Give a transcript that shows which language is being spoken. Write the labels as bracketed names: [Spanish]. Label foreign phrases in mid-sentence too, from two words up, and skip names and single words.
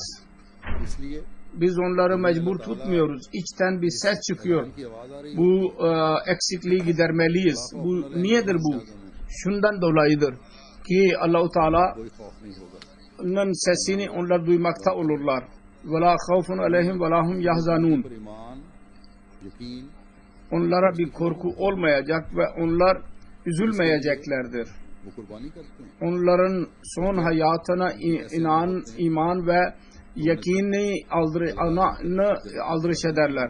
[Turkish] Biz onları mecbur tutmuyoruz. İçten bir ses çıkıyor. Bu eksikliği gidermeliyiz. Bu niyedir bu? Şundan dolayıdır ki Allah-u Teala'nın sesini onlar duymakta olurlar. [Arabic] وَلَا خَوْفٌ عَلَيْهِمْ وَلَا هُمْ يَحْزَنُونَ. [Turkish] Onlara bir korku olmayacak ve onlar üzülmeyeceklerdir. Onların son hayatına iman ve yakini aldırış ederler.